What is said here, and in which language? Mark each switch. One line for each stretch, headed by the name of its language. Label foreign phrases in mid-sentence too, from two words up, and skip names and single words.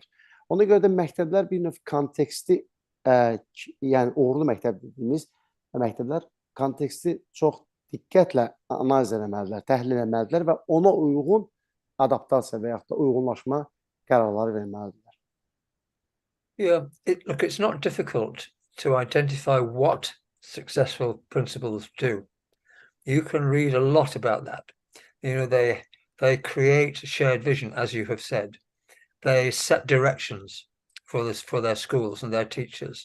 Azerbaijani: Ona görə də məktəblər bir növ konteksti, yəni uğurlu məktəb dediyimiz məktəblər konteksti çox diqqətlə analiz etməlidirlər, təhlil etməlidirlər və ona uyğun adaptasiya və yaxud da uyğunlaşma qərarları verməlidirlər.
English: Yeah, look, it's not difficult to identify what successful principals do. You can read a lot about that. You know, they create shared vision, as you have said. They set directions for their schools and their teachers.